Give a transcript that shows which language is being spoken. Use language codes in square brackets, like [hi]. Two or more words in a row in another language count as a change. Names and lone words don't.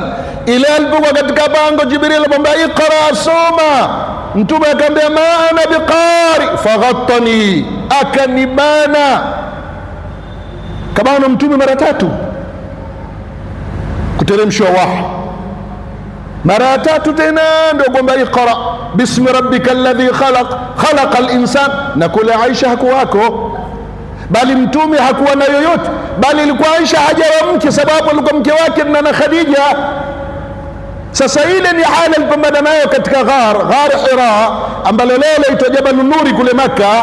[sw] Ile alipokuwa katika pango, Jibril alimwambia iqra, soma. Mtume akamwambia [ar] ما أنا بقارئ فغطني, [sw] akanibana. Kabana mtume mara 3 kuteremshwa wahi, mara 3 tena ndio kwamba [ar] اقرأ باسم ربك الذي خلق الإنسان. [sw] Na kule Aisha hakuwako, bali mtume hakuwa na yoyote, bali ilikuwa Aisha hajawa mke, sababu alikuwa mke wake na Khadija. Sasa ile ni hali alipambana nayo katika ghar Hira, ambalo leo laitwa Jabal Nuri kule Maka.